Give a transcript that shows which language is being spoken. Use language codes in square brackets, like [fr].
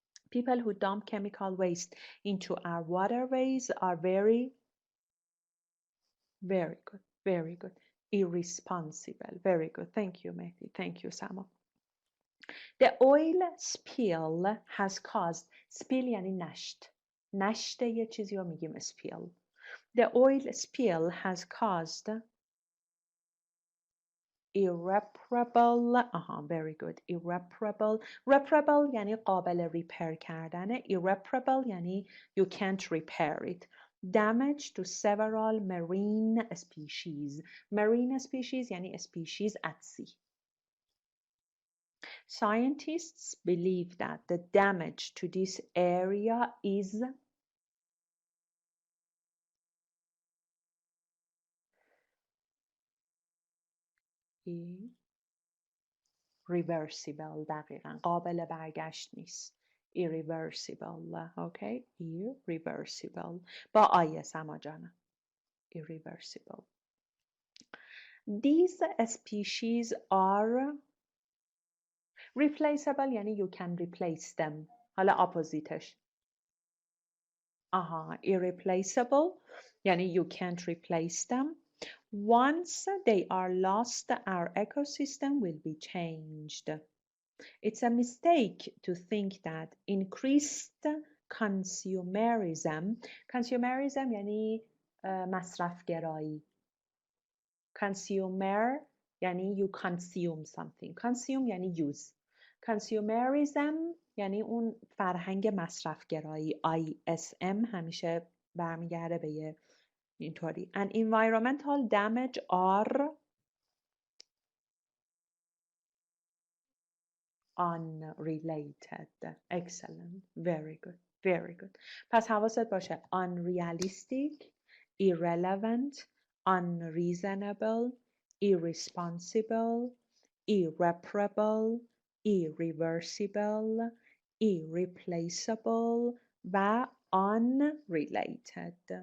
[en] People who dump chemical waste into our waterways are very good, very good. Irresponsible, very good. Thank you, Mehdi. Thank you, Samo. The oil spill has caused, spill [fa] یعنی نشت. نشت یه چیزی رو میگیم spill. [en] The oil spill has caused irreparable, very good. [fa] Reparable یعنی قابل ریپر کردن. [en] Irreparable [fa] یعنی [en] you can't repair it. Damage to several marine species. Marine species یعنی species at sea. Scientists believe that the damage to this area is irreversible. [fa] دقیقا قابل برگشت نیست. Irreversible. Okay. Irreversible. با آیه سما جانم. Irreversible. [en] These species are replaceable یعنی you can replace them. [fa] حالا اپوزیتش [en] irreplaceable یعنی you can't replace them. Once they are lost, our ecosystem will be changed. It's a mistake to think that increased consumerism [fa] یعنی مصرفگرایی. [en] Consumer یعنی you consume something. Consume یعنی use. [fa] Consumerism یعنی اون فرهنگ مصرفگرایی. ISM همیشه برمیگرده به یه اینطوری. [en] And environmental damage are unrelated. Excellent. Very good. Very good. [fa] پس حواست باشه [en] unrealistic, irrelevant, unreasonable, irresponsible, irreparable, irreversible, irreplaceable و unrelated.